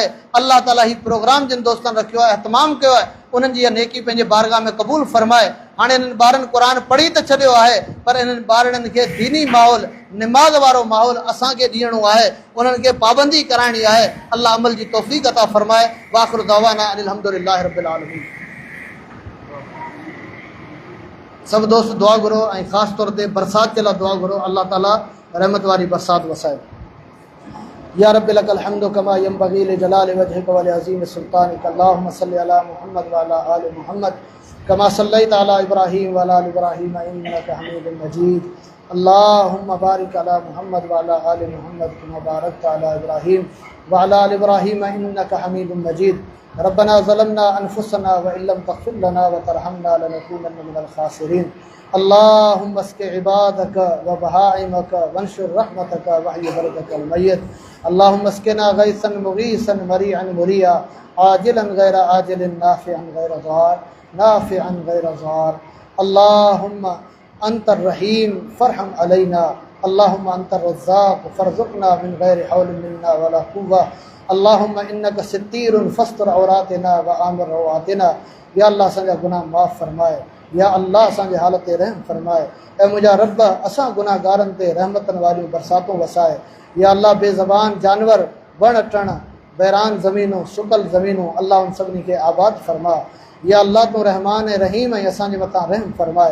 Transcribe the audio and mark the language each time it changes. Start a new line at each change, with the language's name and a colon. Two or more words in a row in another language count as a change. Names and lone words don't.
Sindhi: अल्लाह ताला ही प्रोग्राम जिन दोस्तनि रखियो आहे, एहतमाम कयो आहे, उन्हनि जी इहा नेकी पंहिंजे बारगाह में क़बूल फ़रमाए। हाणे इन्हनि ॿारनि क़ुरान पढ़ी त छॾियो आहे, पर इन्हनि ॿारनि खे दीनी माहौल, निमाज़ वारो माहौल असांखे ॾियणो आहे, उन्हनि खे पाबंदी कराइणी आहे। अल्लाह अमल जी तौफ़ीक़ अता फ़रमाए।
Arabic: وآخر دعوانا أن الحمد لله رب العالمين.
Sindhi: सभु दोस्त दुआ घुरो ऐं ख़ासि तौर ते बरसाति जे लाइ दुआ घुरो। अल्लाह ताला रहमत वारी बरसाति वसाए।
Arabic: يا رب لك الحمد كما ينبغي لجلال وجهك ولعظيم سلطانك. اللهم صل على محمد وعلى آل محمد كما صليت على إبراهيم وعلى آل إبراهيم إنك حميد مجيد. اللهم بارك على محمد وعلى آل محمد كما باركت على إبراهيم وعلى آل إبراهيم إنك حميد مجيد. ربنا ظلمنا أنفسنا وإن لم تغفر لنا وترحمنا لنكونن من الخاسرين. اللهم اسق عبادك وبهائمك وانشر رحمتك وأحي بلدك الميت. اللهم اسقنا غيثا مغيثا مريئا مريعا عاجلا غير آجل نافعا غير ضار نافعا غير ضار. اللهم أنت الرحيم فارحم علينا. اللهم أنت الرزاق فارزقنا من غير حول منا ولا قوة. اللهم إنك ستير فاستر عوراتنا وآمن روعاتنا.
Sindhi: या अल्लाह असांजा गुनाह माफ़ फरमाए। या अल्लाह असांजे हालत ते रहम फरमाए। ऐं मुंहिंजा रब असां गुनाहगारनि ते रहमतनि वारियूं बरसातूं वसाए। या अल्लाह बेज़बान जानवर, वण टण, बैरान ज़मीनूं, सुकल ज़मीनूं, अल्लाह उन सभिनी खे आबाद फरमा। या अल्लाह तूं रहमान ऐं रहीम ऐं असांजे मथां रहम फरमाए।